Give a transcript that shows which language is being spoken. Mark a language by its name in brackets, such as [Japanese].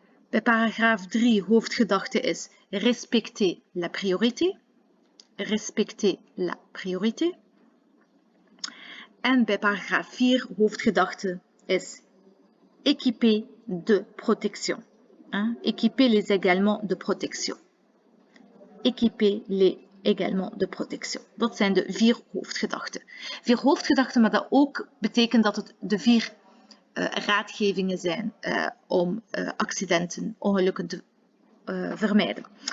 [Dutch] Bij paragraaf 3, hoofdgedachte is [French] respecter la priorité. Respecter la priorité. [Dutch] En bij paragraaf 4, hoofdgedachte is [French] équiper de protection. Équiper les également de protection. Équiper les également de protection. [Dutch] Dat zijn de 4 hoofdgedachten. 4 hoofdgedachten, maar dat ook betekent dat het de 4 raadgevingen zijn om accidenten, ongelukken te vermijden.